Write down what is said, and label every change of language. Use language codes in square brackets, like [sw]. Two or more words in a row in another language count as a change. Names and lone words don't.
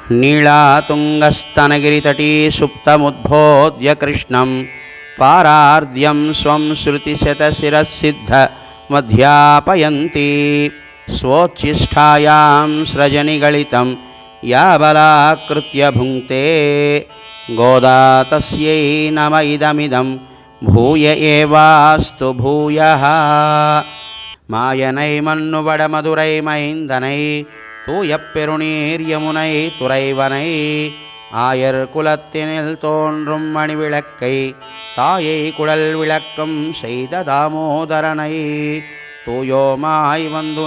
[sa] नीलातुङ्गस्तनगिरितटी सुप्तमुद्बोध्य कृष्णं पारार्द्यं स्वं श्रुतिशतशिरःसिद्धमध्यापयन्ती स्वोच्छिष्ठायां स्रजनिगलितं या बलाकृत्य भुङ्क्ते गोदा तस्यै नम इदमिदं भूय एवास्तु भूयः [ta] மாயனை மன்னுபட மதுரை மைந்தனை தூயப்பெருநீர் யமுனை துறைவனை ஆயர் குலத்தினில் தோன்றும் மணிவிளக்கை தாயை குழல் விளக்கம் செய்த தாமோதரனை தூயோமாய் வந்து